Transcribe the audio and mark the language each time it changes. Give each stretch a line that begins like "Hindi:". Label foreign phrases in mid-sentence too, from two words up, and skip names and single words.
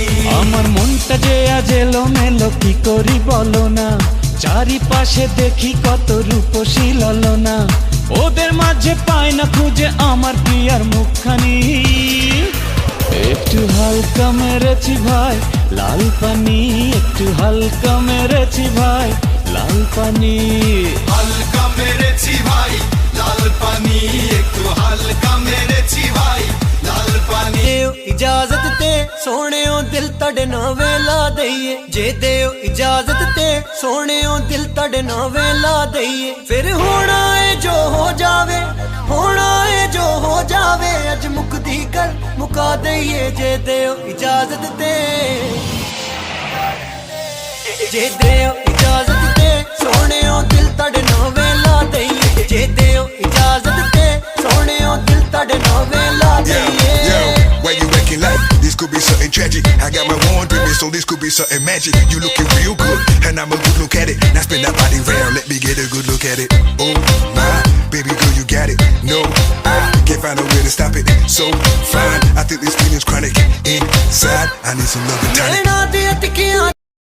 Bangla: আমার মনটা যে আজ এলোমেলো কি করি বলো না, চারিপাশে দেখি কত রূপসী ললনা, ওদের মাঝে পাই না খুঁজে আমার প্রিয়ার মুখখানি। একটু হালকা মেরেছি ভাই লাল পানি, একটু হালকা মেরেছি ভাই লাল পানি। হালকা মেরেছি ভাই লাল পানি, একটু হালকা মেরেছি ভাই লাল পানি।
Punjabi: ਦੇਓ ਇਜਾਜ਼ਤ ਤੇ ਸੋਹਣਿਓ ਦਿਲ ਤੜੇ ਨਾ ਵੇਲਾ ਦਈਏ, ਜੇ ਦੇਓ ਇਜਾਜ਼ਤ ਤੇ ਸੋਹਣਿਓ ਦਿਲ ਤੜੇ ਨਾ ਵੇਲਾ ਦਈਏ। ਫਿਰ ਹੋਣਾ ਹੈ ਜੋ ਹੋ ਜਾਵੇ, ਹੋਣਾ ਹੈ ਜੋ ਹੋ ਜਾਵੇ, ਅੱਜ ਮੁੱਕਦੀ ਕਰ ਮੁਕਾ ਦਈਏ। ਜੇ ਦੇਓ ਇਜਾਜ਼ਤ ਤੇ, ਜੇ ਦੇਓ ਇਜਾਜ਼ਤ ਤੇ ਸੋਹਣਿਓ ਦਿਲ ਤੜੇ ਨਾ ਵੇਲਾ ਦਈਏ, ਜੇ ਦੇਓ ਇਜਾਜ਼ਤ ਤੇ ਸੋਹਣਿਓ ਦਿਲ ਤੜੇ ਨਾ ਵੇਲਾ ਦਈਏ।
English: Why you acting like this could be something tragic? I got my wand with me, so this could be something magic. You looking real good, and I'm a good look at it. Now spin that body round, let me get a good look at it. Oh my, baby girl, you got it. No, I can't find a way to stop it. So fine, I think this feeling's chronic. Inside, I need some love and tonic.